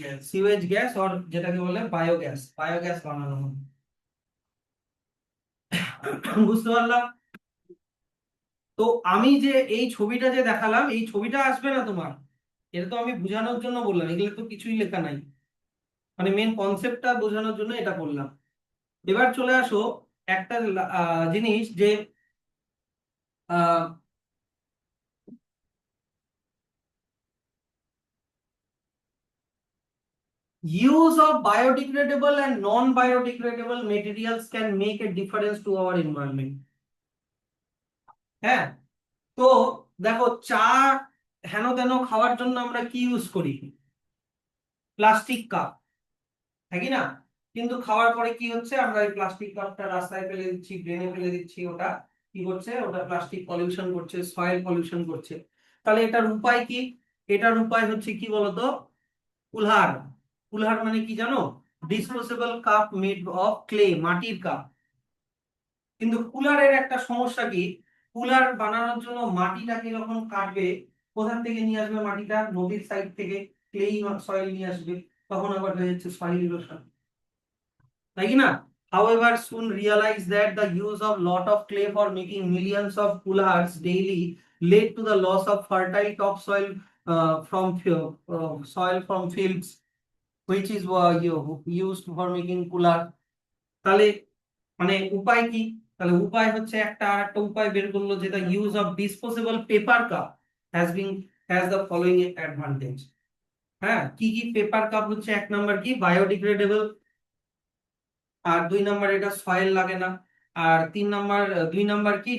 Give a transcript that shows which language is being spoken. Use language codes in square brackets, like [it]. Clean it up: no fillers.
[bn] Sewage gas, আর যেটাকে বলে biogas, biogas বানানো হবে। বুঝতে পারলাম? তো আমি যে এই ছবিটা যে দেখালাম, এই ছবিটা আসবে না তোমার, এটা তো আমি বোঝানোর জন্য বললাম, এগুলো তো কিছুই লেখা নাই, মানে মেন কনসেপ্টটা বোঝানোর জন্য এটা করলাম। এবার চলে আসো একটা জিনিস যে [en] use of biodegradable and non-biodegradable materials can make a difference to our environment. [bn] হ্যাঁ, তো দেখো চা হেন তেন খাওয়ার জন্য আমরা কি ইউজ করি? প্লাস্টিক কাপ, হ্যাঁ কি না? কিন্তু খাওয়ার পরে কি হচ্ছে? আমরা এই প্লাস্টিক কাপটা রাস্তায় ফেলে দিচ্ছি, ড্রেনে ফেলে দিচ্ছি। ওটা কি করছে? ওটা প্লাস্টিক পলিউশন করছে, সয়েল পলিউশন করছে। তাহলে এটার উপায় কি? এটার উপায় হচ্ছে কি বলতো? কুলহার। কুলহার মানে কি জানো? [en] disposable cup made of clay, [bn] মাটির কাপ। কিন্তু কুলারের একটা সমস্যা কি? কুলার বানানোর জন্য মাটিটাকে যখন কাটবে, কোথা থেকে নিয়ে আসবে মাটিটা? নদীর সাইড থেকে ক্লেই সয়েল নিয়ে আসবে, তখন আবার হয়ে যাচ্ছে সয়েল ইরোশন, তাই কি না? [en] However, soon realized that the use of lot of clay for making millions of coolers daily led to the loss of fertile topsoil from soil from fields, which is used for making cooler. [bn] তাহলে মানে উপায় কি? তাহলে উপায় হচ্ছে একটা আরেকটা উপায় বের করলো, যেটা [en] Use of disposable paper cup has the following advantage. [bn] হ্যাঁ, কি কি পেপার কাপ হচ্ছে? এক নাম্বার কি? বায়োডিগ্রেডেবল। আর দুই নাম্বার এটা সয়েল লাগে না। আর তিন নাম্বার, দুই নাম্বার কি?